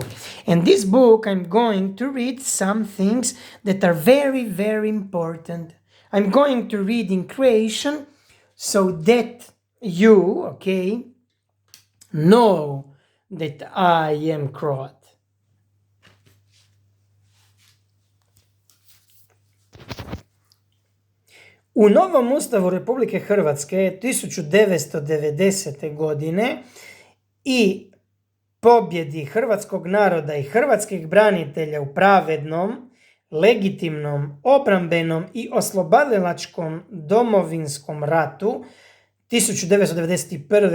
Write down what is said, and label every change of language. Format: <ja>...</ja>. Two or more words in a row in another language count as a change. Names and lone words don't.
<en>And this book, I'm going to read some things that are very, very important. I'm going to read in Croatian so that you, know that I am Croat.</en> <hr>U novom Ustavu Republike Hrvatske 1990. godine i pobjedi hrvatskog naroda i hrvatskih branitelja u pravednom, legitimnom, obrambenom i oslobodilačkom domovinskom ratu 1991.</hr>